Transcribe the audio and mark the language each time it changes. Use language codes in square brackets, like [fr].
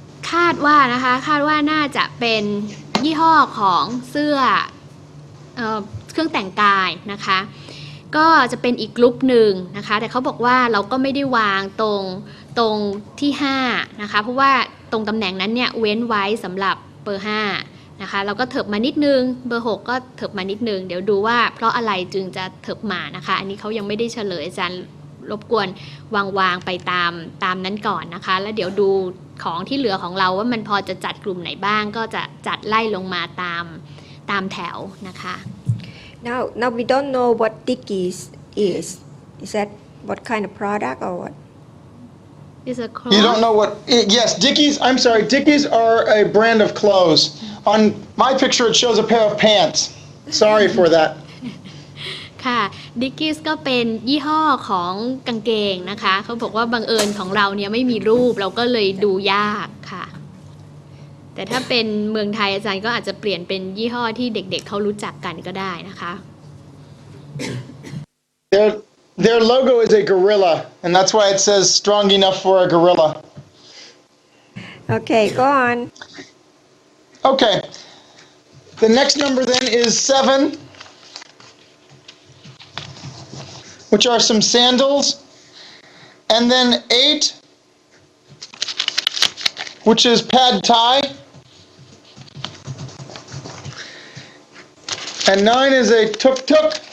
[th] คาดว่าน่าจะเป็นยี่ห้อของเสื้อเครื่องแต่งกายนะคะก็จะเป็นอีกกลุ่มหนึ่งนะคะแต่เขาบอกว่าเราก็ไม่ได้วางตรงที่5นะคะเพราะว่าตรงตำแหน่งนั้นเนี่ยเว้นไว้สำหรับเบอร์5นะคะเราก็เถิบมานิดนึงเบอร์ 6 ก็เถิบมานิดนึงเดี๋ยวดูว่าเพราะอะไรจึงจะเถิบมานะคะอันนี้เขายังไม่ได้เฉลยอาจารย์รบกวน วางไปตามนั้นก่อนนะคะแล้วเดี๋ยวดูของที่เหลือของเราว่ามันพอจะจัดกลุ่มไหนบ้างก็จะจัดไล่ลงมาตามแถวนะคะ [en] Now we don't know what Dickies is. Is that what kind of product or what? Is a You don't know what? Yes, Dickies. I'm sorry. Dickies are a brand of clothes. On my picture, it shows a pair of pants. Sorry for that. [th] ค่ะ Dickies ก็เป็นยี่ห้อของกางเกงนะคะเขาบอกว่าบังเอิญของเราเนี่ยไม่มีรูปเราก็เลยดูยากค่ะแต่ถ้าเป็นเมืองไทยอาจารย์ก็อาจจะเปลี่ยนเป็นยี่ห้อที่เด็กๆเขารู้จักกันก็ได้นะคะ [en] Their logo is a gorilla, and that's why it says strong enough for a gorilla. Okay, go on. Okay. The next number then is 7, which are some sandals, and then 8, which is pad thai, and 9 is a tuk-tuk.